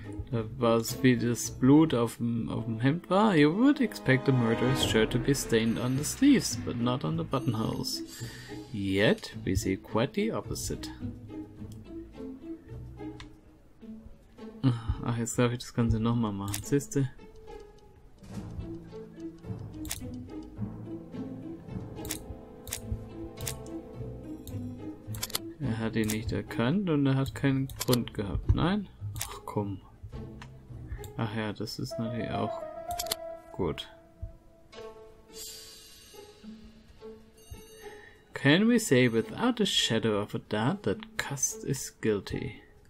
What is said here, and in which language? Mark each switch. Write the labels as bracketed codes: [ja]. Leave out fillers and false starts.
[de] Da war es, wie das Blut auf dem Hemd war. [en] You would expect the murderer's shirt to be stained on the sleeves, but not on the buttonholes. Yet, we see quite the opposite. [de] Ach, jetzt darf ich das Ganze nochmal machen, siehste? Er hat ihn nicht erkannt und er hat keinen Grund gehabt. Nein? Ach komm. Ach ja, das ist natürlich auch gut. [en] Can we say without a shadow of a doubt that Cust is guilty?